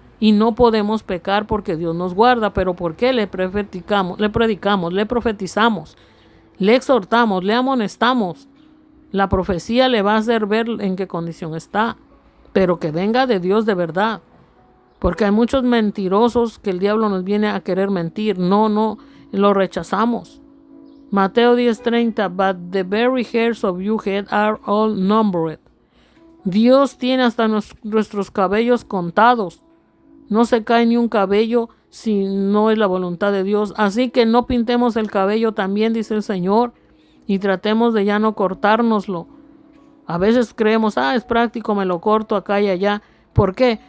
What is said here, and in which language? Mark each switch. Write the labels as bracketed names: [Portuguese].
[Spanish] Y no podemos pecar porque Dios nos guarda. ¿Pero por qué? Le predicamos, le profetizamos, le exhortamos, le amonestamos. La profecía le va a hacer ver en qué condición está, pero que venga de Dios de verdad. Porque hay muchos mentirosos que el diablo nos viene a querer mentir. No, lo rechazamos. [English] Mateo 10:30, but the very hairs of your head are all numbered. [Spanish] Dios tiene hasta nuestros cabellos contados. No se cae ni un cabello si no es la voluntad de Dios. Así que no pintemos el cabello también, dice el Señor. Y tratemos de ya no cortárnoslo. A veces creemos, es práctico, me lo corto acá y allá. ¿Por qué?